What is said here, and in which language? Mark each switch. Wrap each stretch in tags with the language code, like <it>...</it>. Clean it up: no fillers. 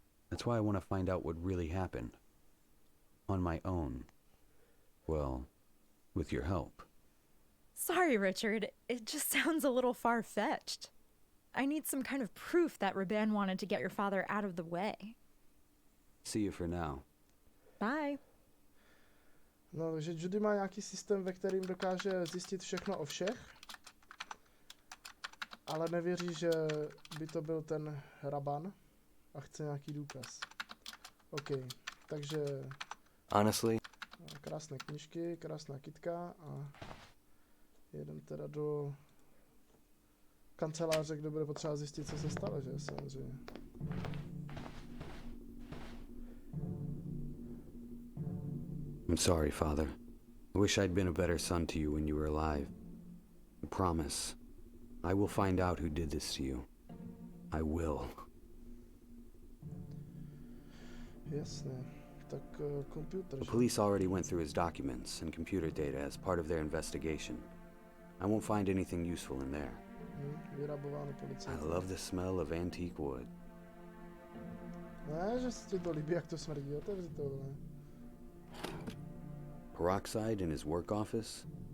<en>That's why I want to find out what really happened. On my own. Well, with your help. Sorry, Richard. It just sounds a little far-fetched. I need some kind of proof that Raban wanted to get your father out of the way. See you for now. Bye.</en> <cs>No, takže Judy má nějaký systém, ve kterým dokáže zjistit všechno o všech, ale nevěří, že by to byl ten Raban a chce nějaký důkaz. OK, takže</cs> <en>Honestly,</en> <cs>krásné knížky, krásná kytka a jedem teda do kanceláře, kde bude potřeba zjistit, co se stalo, že samozřejmě.</cs> <en>I'm sorry, Father. I wish I'd been a better son to you when you were alive. I promise. I will find out who did this to you. I will.</en> <cs>Jasné. Tak počítač.</cs> <en>The police already went through his documents and computer data as part of their investigation. I won't find anything useful in there.</en> <cs>Vyrabováno</cs> <en>I</en> <cs>policajtem.</cs> <en>love the smell of antique wood.</en> <cs>Ne, že se ti to líbí, jak to smrdí, otevři to, ne?</cs> <en>Peroxide in his work office?</en>